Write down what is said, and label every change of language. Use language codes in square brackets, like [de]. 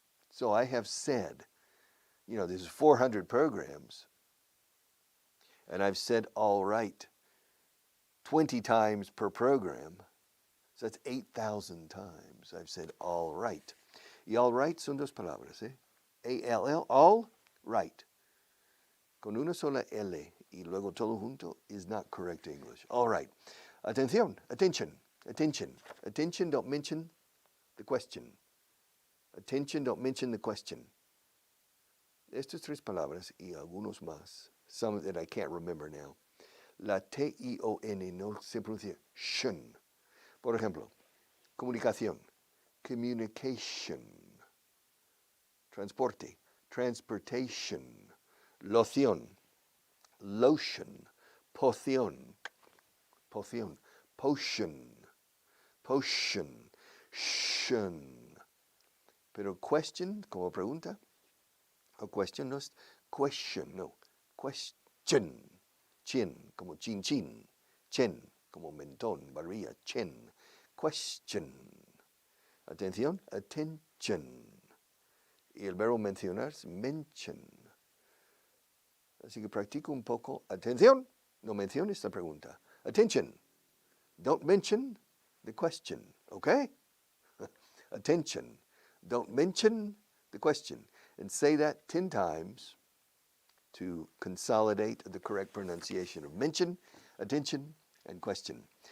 [en] So I have said, you know, there's 400 programs, and I've said all right 20 times per program. So that's 8,000 times I've said all right. [es] Y all right son dos palabras, ¿eh? A-L-L, all right. Con una sola L y luego todo junto [en] is not correct English. All right. Atención, attention, attention. Attention, don't mention the question. Attention, don't mention the question. [es] Estas tres palabras y algunos más, [en] some that I can't remember now. [es] La T-I-O-N no se pronuncia shun. Por ejemplo, comunicación, communication. Transporte, transportation. Loción, lotion. Poción, poción. Potion, potion. Shun. Pero question, como pregunta, o question no es question, no. Question. Chin, como chin chin. Chen, como mentón, barbilla. Chen. Question. Atención, attention. Y el verbo mencionar es mention. Así que practico un poco. Atención, no menciones la pregunta. [en] Attention, don't mention the question, okay? Attention, don't mention the question. And say that 10 times to consolidate the correct pronunciation of mention, attention, and question.